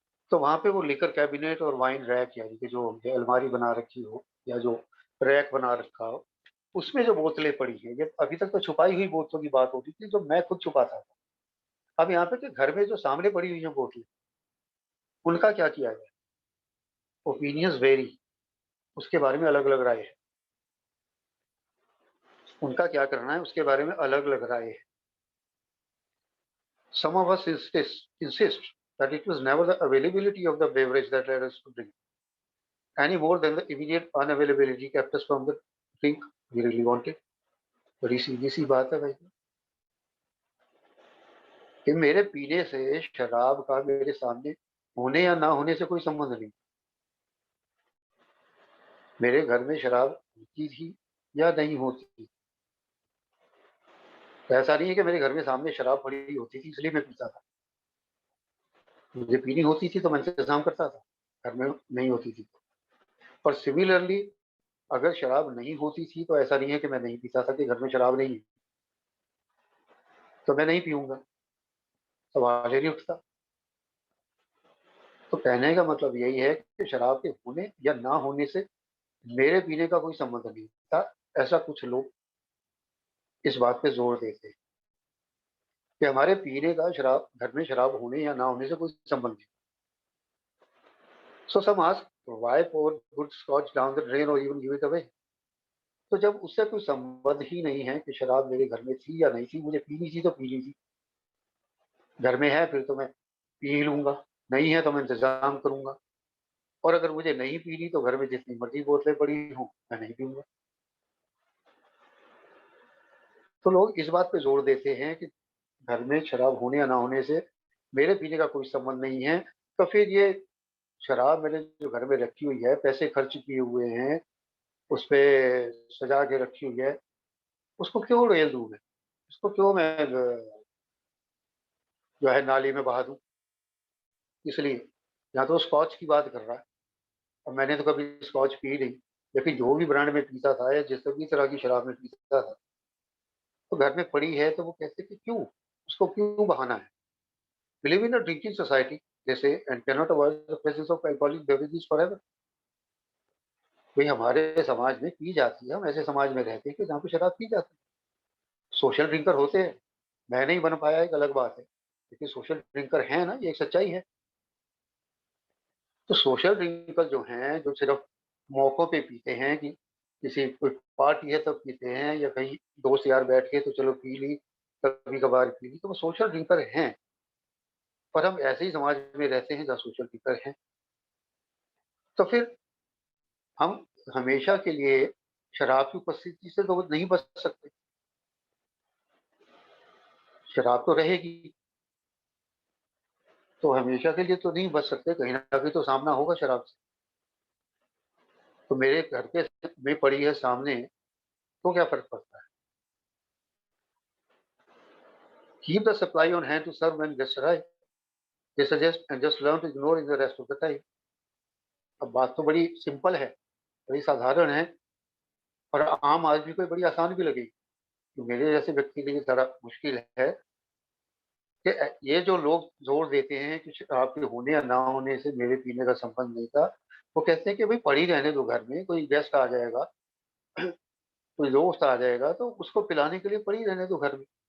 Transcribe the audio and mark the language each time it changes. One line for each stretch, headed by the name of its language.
Hindi: तो वहाँ पे वो लिकर कैबिनेट और वाइन रैक, यानी कि जो हमने अलमारी बना रखी हो या जो रैक बना रखा हो, उसमें जो बोतलें पड़ी हैं, ये अभी तक तो छुपाई हुई बोतलों की बात होती थी जो मैं खुद छुपाता था। अब यहाँ पे कि घर में जो सामने पड़ी हुई हैं बोतलें, उनका क्या किया जाए?
English: opinions vary,
Hindi: उसके बारे में अलग-अलग राय है। उनका क्या करना है उसके बारे में अलग-अलग राय है।
English: Some of us insist that it was never the availability of the beverage that led us to drink, any more than the immediate unavailability kept us from the drink we really wanted.
Hindi: बड़ी सीधी सी बात है भाई, कि मेरे पीने से शराब का मेरे सामने होने या ना होने से कोई संबंध नहीं। मेरे घर में शराब होती थी या नहीं होती थी, तो ऐसा नहीं है कि मेरे घर में सामने शराब पड़ी होती थी इसलिए मैं पीता था। मुझे पीनी होती थी तो मैं इंतज़ाम करता था, घर में नहीं होती थी। और सिमिलरली अगर शराब नहीं होती थी तो ऐसा नहीं है कि मैं नहीं पीता था, कि घर में शराब नहीं है, तो मैं नहीं पीऊँगा, सवाल ही नहीं उठता। तो कहने का मतलब यही है कि शराब के होने या ना होने से मेरे पीने का कोई संबंध नहीं था। ऐसा कुछ लोग इस बात पे ज़ोर देते हैं कि हमारे पीने का शराब घर में शराब होने या ना होने से कोई संबंध नहीं।
English: So some ask why pour good scotch down the drain or even give it away?
Hindi: तो जब उससे कोई संबंध ही नहीं है कि शराब मेरे घर में थी या नहीं थी, मुझे पीनी थी तो पी ली थी। घर में है फिर तो मैं पी ही लूँगा। नहीं है तो मैं इंतज़ाम करूँगा, और अगर मुझे नहीं पीनी तो घर में जितनी मर्ज़ी बोतलें पड़ी हों, मैं नहीं पीऊँगा। तो लोग इस बात पे ज़ोर देते हैं कि घर में शराब होने या ना होने से मेरे पीने का कोई संबंध नहीं है, तो फिर ये शराब मैंने जो घर में रखी हुई है, पैसे खर्च किए हुए हैं, उसपे सजा के रखी हुई है, उसको क्यों उड़ेल दूँ मैं? उसको क्यों मैं जो है नाली में बहा दूँ? इसलिए यहाँ तो स्कॉच की बात कर रहा है, और मैंने तो कभी स्कॉच पी नहीं, लेकिन जो भी ब्रांड में पीता था या जिस भी तरह की शराब में पीता था, तो घर में पड़ी है तो वो कहते कि क्यों? उसको क्यों बहाना है?
English: We live in a drinking society, they say, and cannot avoid the presence of alcoholic beverages forever.
Hindi: भाई हमारे समाज में पी जाती है, हम ऐसे समाज में रहते हैं कि जहाँ पे शराब पी जाती है। सोशल ड्रिंकर होते हैं, मैं नहीं बन पाया एक अलग बात है, लेकिन सोशल ड्रिंकर हैं ना, ये एक सच्चाई है। तो सोशल ड्रिंकर जो हैं, जो सिर्फ़ मौकों पे पीते हैं कि किसी कोई पार्टी है तब पीते हैं, या कहीं दोस्त यार बैठ के तो चलो पी ली, कभी-कभार पी ली, तो वो सोशल ड्रिंकर हैं। पर हम ऐसे ही समाज में रहते हैं जहाँ सोशल ड्रिंकर हैं। तो फिर हम हमेशा के लिए शराब की उपस्थिति से तो नहीं बच सकते। शराब तो रहेगी, तो हमेशा के लिए तो नहीं बच सकते, कहीं न कहीं तो सामना होगा शराब से। तो मेरे घर के में पड़ी है सामने, तो क्या फ़र्क पड़ता है?
English: Keep the supply on hand to serve when guests arrive, they suggest, and just learn to ignore it the rest of the time.
Hindi: अब बात तो बड़ी सिंपल है, बड़ी साधारण है, और आम आदमी को बड़ी आसान भी लगेगी। तो मेरे जैसे व्यक्ति के लिए ज़रा मुश्किल है कि ये जो लोग ज़ोर देते हैं कि शराब के होने या ना होने से मेरे पीने का संबंध नहीं था, वो कहते हैं कि भई पड़ी रहने दो घर में, कोई गेस्ट आ जाएगा, कोई दोस्त आ जाएगा तो उसको पिलाने के लिए पड़ी रहने दो घर में।